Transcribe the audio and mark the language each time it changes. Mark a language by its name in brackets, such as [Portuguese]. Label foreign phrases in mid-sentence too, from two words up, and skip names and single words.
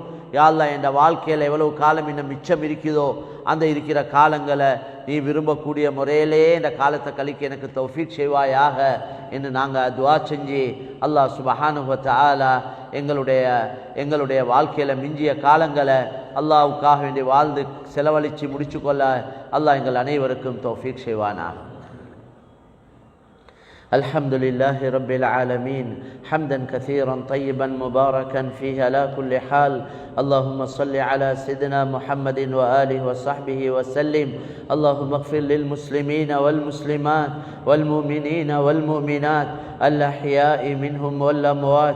[Tamil] யா அல்லாஹ், என் வாழ்க்கையில் எவ்வளவு காலம் இன்னும் மிச்சம் இருக்குதோ அந்த இருக்கிற காலங்களை நீ விரும்பக்கூடிய முறையிலே இந்த காலத்தை கழிக்க எனக்கு தௌஃபீக் செய்வாயாக என்று நாங்கள் துவா செஞ்சு [Arabic] الله سبحانه وتعالى [Tamil] எங்களுடைய வாழ்க்கையில் மிஞ்சிய காலங்களை அல்லாஹ்வுக்காக வேண்டி வாழ்ந்து செலவழித்து முடிச்சு கொள்ள அல்லாஹ் எங்கள் அனைவருக்கும் தௌஃபீக் செய்வானாக. [Arabic] الحمد لله رب العالمين حمدا كثيرا طيبا مباركا فيه على كل حال. اللهم صل على سيدنا محمد وآله وصحبه وسلم. اللهم اغفر للمسلمين والمسلمات والمؤمنين والمؤمنات الأحياء منهم والأموات.